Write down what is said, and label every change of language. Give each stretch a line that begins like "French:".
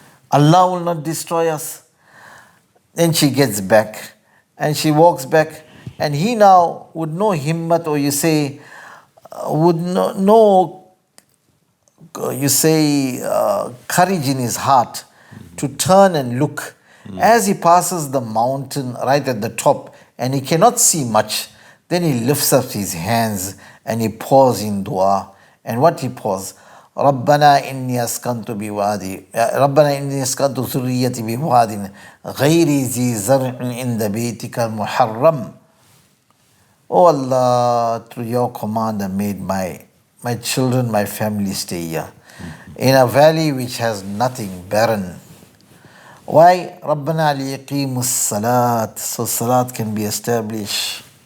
English: Allah will not destroy us. Then she gets back and she walks back, and he now would know himmat, or you say, would know you say, courage in his heart to turn and look. As he passes the mountain right at the top and he cannot see much, then he lifts up his hands and he pours in dua. And what he pours?
Arabic: ربنا إني أسكنت بوادي ربنا إني أسكنت ذريتي بواد غير ذي زرع عند بيتك المحرم.
English: Oh Allah, through your command I made my children, my family stay here in a valley which has nothing, barren. Why?
Arabic: ربنا ليقيموا الصلاة,
English: so salat can be established.